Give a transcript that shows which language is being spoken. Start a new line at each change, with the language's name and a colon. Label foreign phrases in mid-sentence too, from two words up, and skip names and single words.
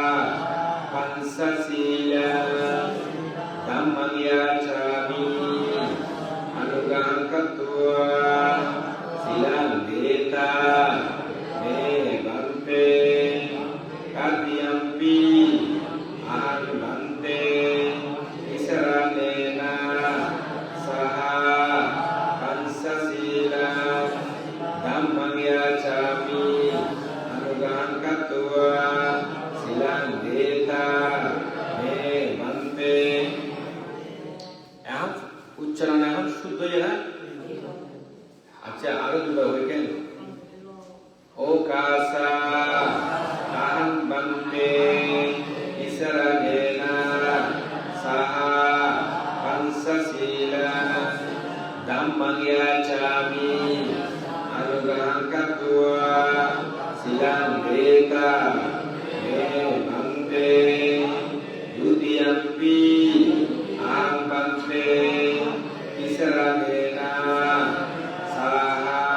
Pali: পাঞ্চশীলং ধাম্মং ইয়াচামি অনুগ্রহং কাত্তুয়া শিলাং রেতা মে বন্তে তৃতীয়ম্পি আহং বন্তে ইসরানেনা সাহা পাঞ্চশীলং ধাম্মং ইয়াচামি অনুগ্রহং কাত্তুয়া শিলাং রেতা মে বন্তে।
Bangla: এখন উচ্চারণ এখন শুদ্ধ হয়ে না? আচ্ছা আরো দুটো হয়ে গেল।
Pali: ও কাসা আহং বন্তে ইসরানেনা সাহা পাঞ্চশীলং ধাম্মং ইয়াচামি অনুগ্রহং কাত্তুয়া শিলাং রেতা মে বন্তে দ্বিতীয়ম্পি আহং বন্তে ইসরানেনা সাহা